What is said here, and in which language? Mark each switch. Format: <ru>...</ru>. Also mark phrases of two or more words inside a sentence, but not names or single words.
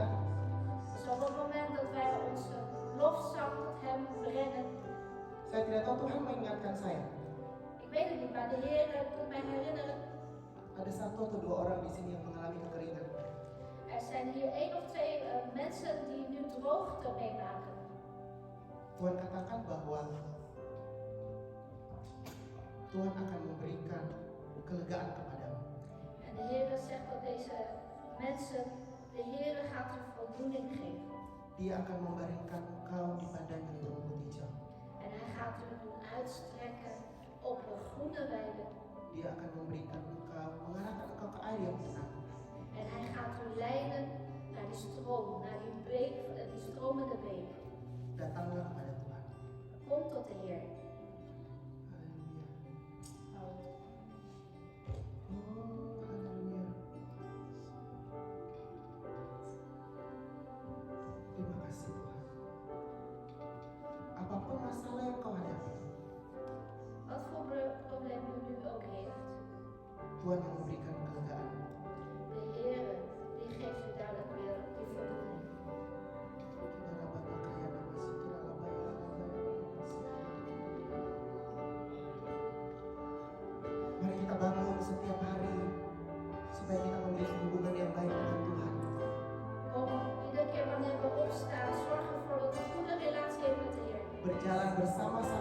<nl>Dus op het moment dat wij onze lofzang tot Hem brengen,</nl> <id>saya tidak tahu Tuhan mengingatkan saya.</id> <nl>ik weet het niet, maar de Heer doet mij herinneren,</nl> <id>Ada satu atau dua orang di sini yang mengalami kekeringan.</id> <nl>er zijn hier 1 of 2 mensen die nu droogte meemaken.</nl> <id>Tuhan katakan bahwa Tuhan akan memberikan kelegaan kepadamu.</id> <nl>En de Heer zegt dat deze mensen, de Heer gaat u voldoening geven.</nl> <id>Dia akan membaringkan engkau di padang yang berumput hijau.</id> <nl>En Hij gaat u doen uitstrekken op een groene weide.</nl> <id>Dia akan memberikan engkau, mengarahkan engkau ke air yang tenang.</id> <nl>En Hij gaat u leiden naar die stroom, naar die beek, die stromende beek.</nl> <id>Datanglah kepada Tuhan.</id> <nl>Kom tot de Heer.</nl> <id>Haleluya. Oh. Oh, haleluya. Terima kasih Tuhan. Apapun masalah yang kau hadapi,</id> <nl>Wat voor probleem u nu ook heeft,</nl> <id>Tuhan yang memberikan kelegaan.</id> <nl>de Heer die geeft u duidelijk weer die voldoening.</nl> <id>Mari kita bangun setiap hari supaya kita memiliki hubungan yang baik dengan Tuhan.</id> <nl>Kom iedere keer wanneer we opstaan, zorg ervoor dat we een goede relatie hebben met de Heer.</nl> <id>Berjalan bersama</id>